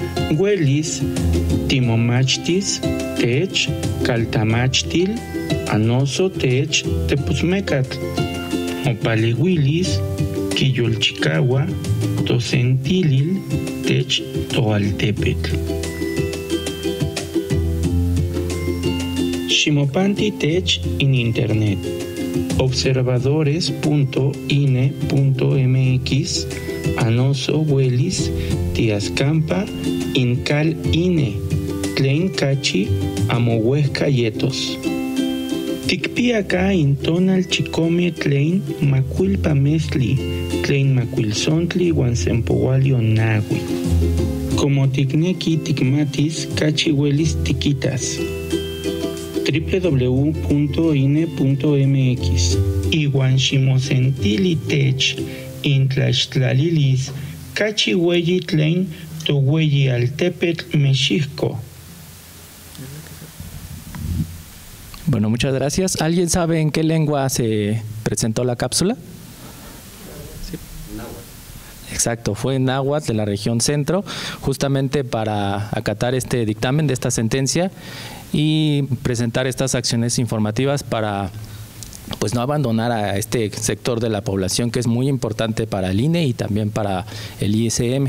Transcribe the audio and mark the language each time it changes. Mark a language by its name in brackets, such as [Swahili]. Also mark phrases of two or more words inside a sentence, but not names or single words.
[Nahuatl languages] Uelis timomachtis tech kaltamachtil anoso tech tepuzmecatl. Opalihuilis quiyolchicaua tosentilil tech toaltepetl. Ximopanti tech in internet. Observadores.ine.mx anoso huelis tiascampa incal ine tlen cachi amohuesca yetos. Tikpiaka intonal chicome tlen macuilpa mesli, tlen macuilsontli uan sempouali onagui. Como tikneki tikmatis cachi huelis tiquitas. www.ine.mx Iuan ximosentili tech intlaixtlalilis cachi hueyi tlen tohueyi altepetl Mexixco. [Spanish] Bueno, muchas gracias. ¿Alguien sabe en qué lengua se presentó la cápsula? Sí. Exacto, fue en náhuatl de la región centro, justamente para acatar este dictamen de esta sentencia y presentar estas acciones informativas para pues no abandonar a este sector de la población que es muy importante para el INE y también para el ISM.